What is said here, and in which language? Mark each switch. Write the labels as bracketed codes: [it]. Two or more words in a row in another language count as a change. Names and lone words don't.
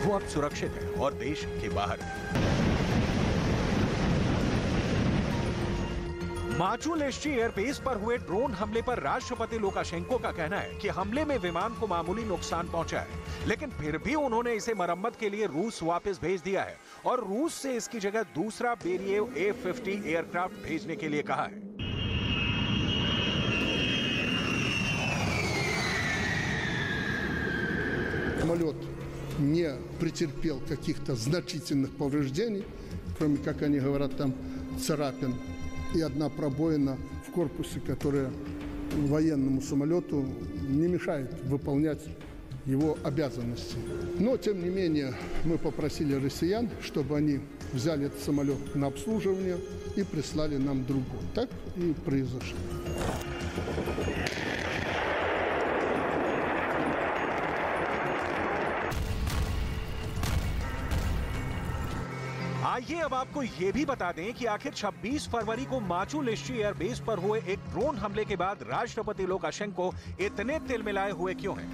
[hi] वो अब सुरक्षित हैं और देश के बाहर हैं। माचुलिश्ची एयरबेस पर हुए ड्रोन हमले पर राष्ट्रपति लुकाशेंको का कहना है कि हमले में विमान को मामूली नुकसान पहुंचा है, लेकिन फिर भी उन्होंने इसे मरम्मत के लिए रूस वापस भेज दिया है और रूस से इसकी जगह दूसरा बेरिएव A-50 एयरक्राफ्ट भेजने के लिए कहा है। [ru] Самолет не претерпел каких-то значительных повреждений, кроме, как они говорят, там царапин и одна пробоина в корпусе, которая военному самолету не мешает выполнять его обязанности. Но, тем не менее, мы попросили россиян, чтобы они взяли этот самолет на обслуживание и прислали нам другой. Так и произошло. [hi] आइए अब आपको ये भी बता दें कि आखिर 26 फरवरी को माचुलिश्ची एयरबेस पर हुए एक ड्रोन हमले के बाद राष्ट्रपति लुकाशेंको इतने तिलमिलाए हुए क्यों हैं?